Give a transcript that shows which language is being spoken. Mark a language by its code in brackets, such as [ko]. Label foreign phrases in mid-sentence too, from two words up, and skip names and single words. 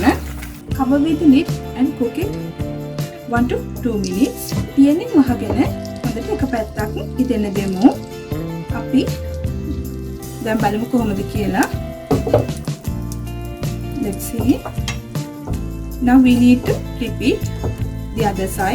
[en] Cover with the lid and cook it 1 to 2 minutes. [si] පියනින් වහගෙන හොඳට එක පැත්තක් ඉදෙන්න දෙමු. අපි දැන් බලමු කොහොමද කියලා. [en] Let's see. Now we need to repeat the other side.